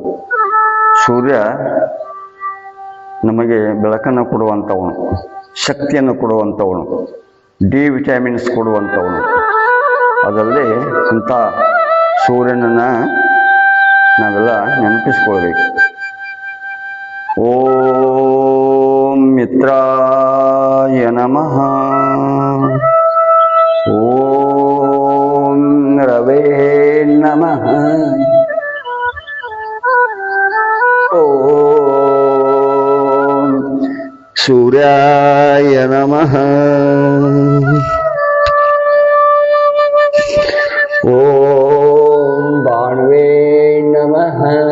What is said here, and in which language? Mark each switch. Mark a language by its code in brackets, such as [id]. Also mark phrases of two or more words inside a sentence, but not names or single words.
[kn] ಸೂರ್ಯ ನಮಗೆ ಬೆಳಕನ್ನು ಕೊಡುವಂಥವನು, ಶಕ್ತಿಯನ್ನು ಕೊಡುವಂಥವನು, [en] D vitamins [kn] ಕೊಡುವಂಥವನು. ಅದಲ್ಲದೆ ಅಂಥ ಸೂರ್ಯನನ್ನು ನಾವೆಲ್ಲ ನೆನಪಿಸ್ಕೊಳ್ಬೇಕು. [sa] ಓಂ ಮಿತ್ರಾಯ ನಮಃ, ಓಂ ರವೇ ನಮಃ, ಓಂ ಸೂರ್ಯಾಯ ನಮಃ, ಓಂ ಭಾನುವೇ ನಮಃ,